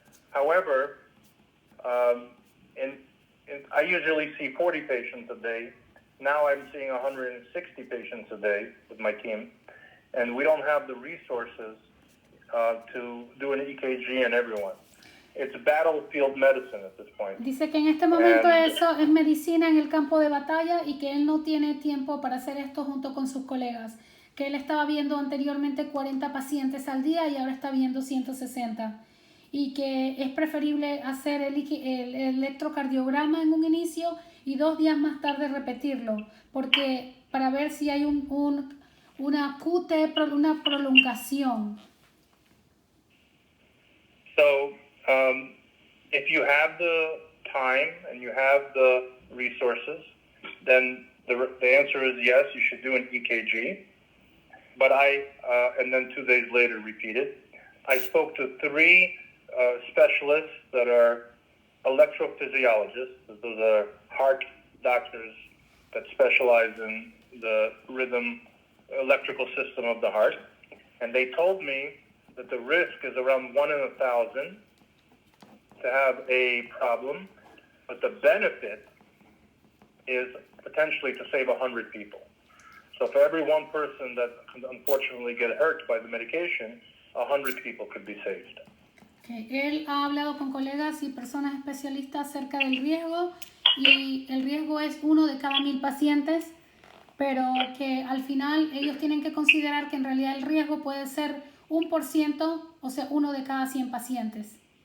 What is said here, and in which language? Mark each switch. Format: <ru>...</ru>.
<en>However, I usually see 40 patients a day. Now I'm seeing 160 patients a day with my team, and we don't have the resources to do an EKG in everyone. It's battlefield medicine at this point.</en> <es>Dice que en este momento eso es medicina en el campo de batalla y que él no tiene tiempo para hacer esto junto con sus colegas. Que él estaba viendo anteriormente 40 pacientes al día y ahora está viendo 160. Y que es preferible hacer el electrocardiograma en un inicio y 2 días más tarde repetirlo, porque para ver si hay una QT, una prolongación.</es> <en>So, if you have the time and you have the resources, then the answer is yes, you should do an EKG. But and then 2 days later repeat it. I spoke to 3 specialists that are electrophysiologists. Those are heart doctors that specialize in the rhythm, electrical system of the heart. And they told me that the risk is around 1 in 1,000 to have a problem, but the benefit is potentially to save 100 people. So for every 1 person that unfortunately get hurt by the medication, 100 people could be saved. Okay.</en> <es>Él ha hablado con colegas y personas especialistas acerca del riesgo y el riesgo es 1 de cada 1,000 pacientes, pero que al final ellos tienen que considerar que en realidad el riesgo puede ser 1%, o sea, 1 de cada 100 pacientes.</es>